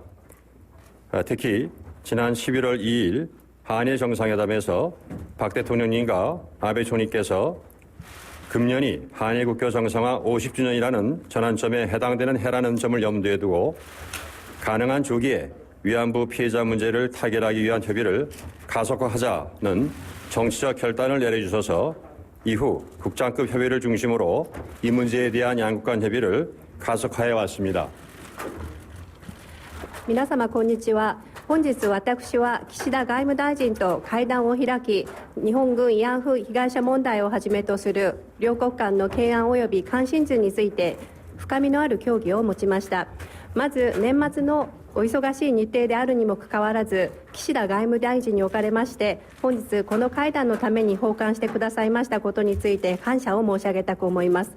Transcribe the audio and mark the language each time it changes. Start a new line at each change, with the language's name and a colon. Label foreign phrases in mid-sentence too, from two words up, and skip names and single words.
Korean: 특히 지난 11월 2일 한일 정상회담에서 박 대통령님과 아베 총리께서 금년이 한일 국교 정상화 50주년이라는 전환점에 해당되는 해라는 점을 염두에 두고 가능한 조기에 위안부 피해자 문제를 타결하기 위한 협의를 가속화하자는 정치적 결단을 내려주셔서 이후 국장급 협의를 중심으로 이 문제에 대한 양국 간 협의를 가속화해 왔습니다.
Japanese: 皆様こんにちは。本日私は岸田外務大臣と会談を開き、日本軍慰安婦被害者問題をはじめとする両国間の懸案及び関心事について深みのある協議を持ちました。まず年末のお忙しい日程であるにもかかわらず、岸田外務大臣におかれまして、本日この会談のために訪韓してくださいましたことについて感謝を申し上げたく思います。